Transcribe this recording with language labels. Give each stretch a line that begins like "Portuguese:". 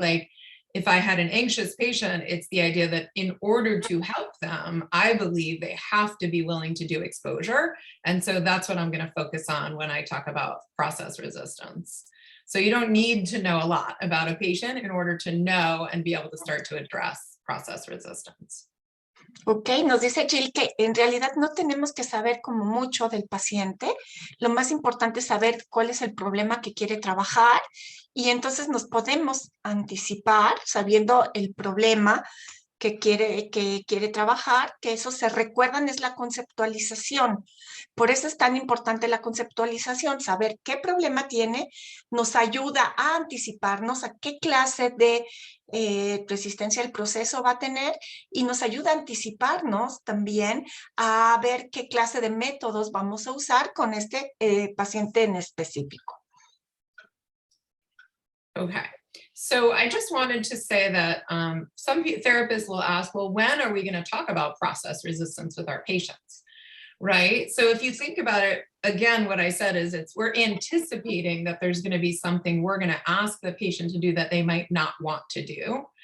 English: Like if I had an anxious patient, it's the idea that in order to help them, I believe they have to be willing to do exposure. And so that's what I'm going to focus on when I talk about process resistance. So you don't need to know a lot about a patient in order to know and be able to start to address process resistance.
Spanish: Ok, nos dice Jill que en realidad no tenemos que saber como mucho del paciente. Lo más importante es saber cuál es el problema que quiere trabajar y entonces nos podemos anticipar sabiendo el problema que quiere trabajar, que eso se recuerdan es la conceptualización. Por eso es tan importante la conceptualización, saber qué problema tiene, nos ayuda a anticiparnos a qué clase de resistencia al proceso va a tener y nos ayuda a anticiparnos también a ver qué clase de métodos vamos a usar con este paciente en específico.
English: Okay. So I just wanted to say that some therapists will ask, well, when are we going to talk about process resistance with our patients, right? So if you think about it, again, what I said is we're anticipating that there's going to be something we're going to ask the patient to do that they might not want to do.